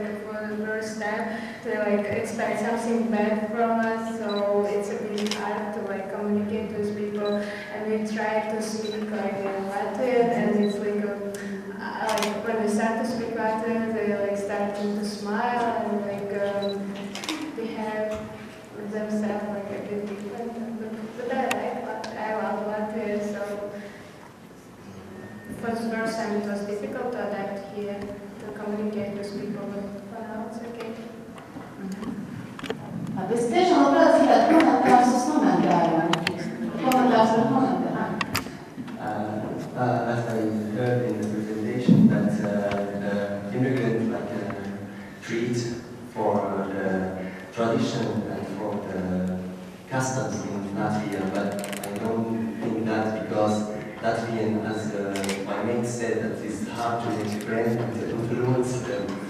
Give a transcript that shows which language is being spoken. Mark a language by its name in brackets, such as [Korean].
[English] for the first time, they expect something bad from us, so it's a bit hard to communicate with people, and we try to speak in Latvian, and it's when we start to speak Latvian, they starting to smile and behave with themselves a bit different. But I love Latvia, so for the first time it was difficult to adapt here, to communicate with people, but for now it's okay. [Latvian] Es tiešām labprāt gribētu komentārus uz komentāriem. Komentārs par komentāriem. [English] As I heard in the presentation, that the immigrant treat for the tradition and for the customs in Latvia, but I don't think that because Latvian, as my mate said, that it's hard to explain and to influence them.